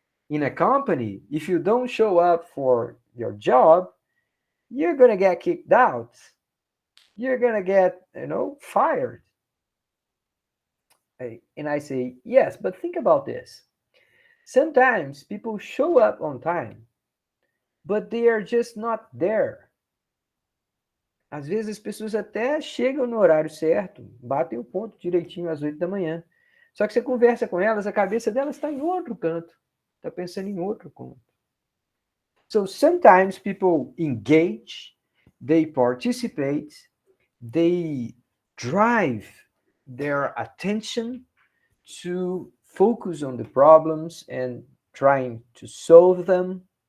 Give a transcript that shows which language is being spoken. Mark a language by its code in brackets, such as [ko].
[en] In a company, if you don't show up for your job, you're going to get kicked out. You're going to get, fired. And I say, yes, but think about this. Sometimes people show up on time, but they are just not there. [pt] Às vezes as pessoas até chegam no horário certo, batem o ponto direitinho às 8 da manhã. Só que você conversa com elas, a cabeça delas está em outro canto. Está pensando em outro canto. [en] So sometimes people engage, they participate, they drive their attention to focus on the problems and trying to solve them.